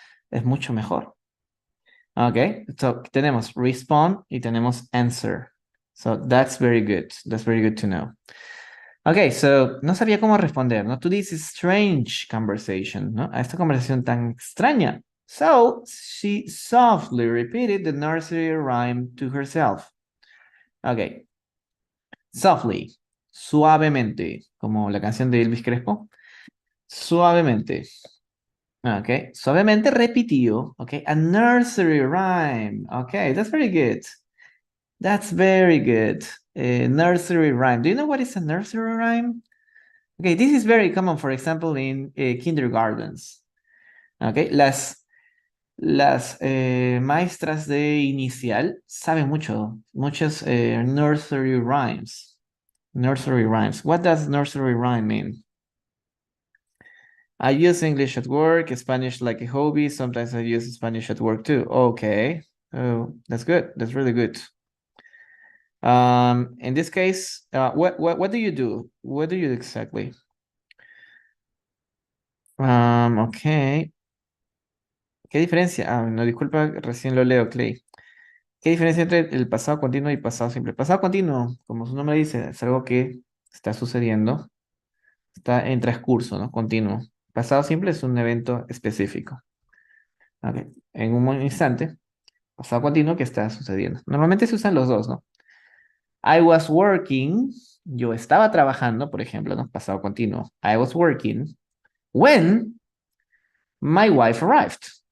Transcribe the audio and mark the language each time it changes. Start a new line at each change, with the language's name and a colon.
Spanish: Es mucho mejor. Ok, so tenemos respond y tenemos answer.
English: So that's very good. That's very good to know.
Spanish: Ok, so no sabía cómo responder, ¿no?
English: To this strange conversation,
Spanish: ¿no? A esta conversación tan extraña.
English: So she softly repeated the nursery rhyme to herself.
Spanish: Ok, softly, suavemente, como la canción de Elvis Crespo. Suavemente. Ok, suavemente repitió.
English: Ok, a nursery rhyme. Ok, that's very good. That's very good. Nursery rhyme. Do you know what is a nursery rhyme? Okay, this is very common, for example, in kindergartens.
Spanish: Okay, las maestras de inicial saben muchos nursery rhymes.
English: Nursery rhymes. What does nursery rhyme mean? I use English at work, Spanish like a hobby. Sometimes I use Spanish at work too. Okay. Oh, that's good. That's really good. In this case, what do you do? What do you do exactly?
Spanish: Okay. ¿Qué diferencia? Ah, no, disculpa, recién lo leo, Clay. ¿Qué diferencia entre el pasado continuo y pasado simple? Pasado continuo, como su nombre dice, es algo que está sucediendo, está en transcurso, ¿no? Continuo. Pasado simple es un evento específico. Ok, en un instante, pasado continuo que está sucediendo. Normalmente se usan los dos, ¿no?
English: I was working,
Spanish: yo estaba trabajando, por ejemplo, ¿no? Pasado continuo.
English: I was working when my wife arrived.